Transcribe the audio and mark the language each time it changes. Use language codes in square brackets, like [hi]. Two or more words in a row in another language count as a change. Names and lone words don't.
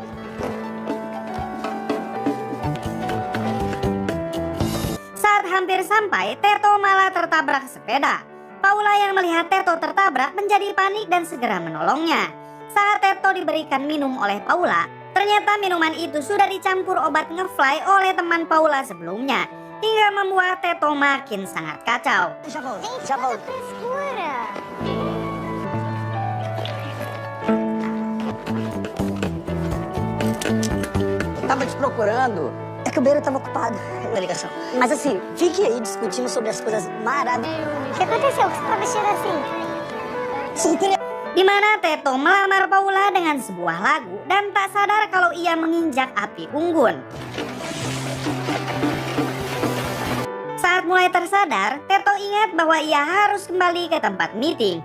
[id] Saat hampir sampai, Teto malah tertabrak sepeda. Paula yang melihat Teto tertabrak menjadi panik dan segera menolongnya. Saat Teto diberikan minum oleh Paula, ternyata minuman itu sudah dicampur obat ngefly oleh teman Paula sebelumnya, hingga membuat Teto makin sangat kacau. [pt] Tava te procurando. É que o Beiro tava ocupado na ligação. Mas assim, fique aí discutindo sobre as coisas maravilhosas. O que aconteceu? Você tá vestido assim? [id] Di mana Teto melamar Paula dengan sebuah lagu dan tak sadar kalau ia menginjak api unggun. Saat mulai tersadar, Teto ingat bahwa ia harus kembali ke tempat meeting.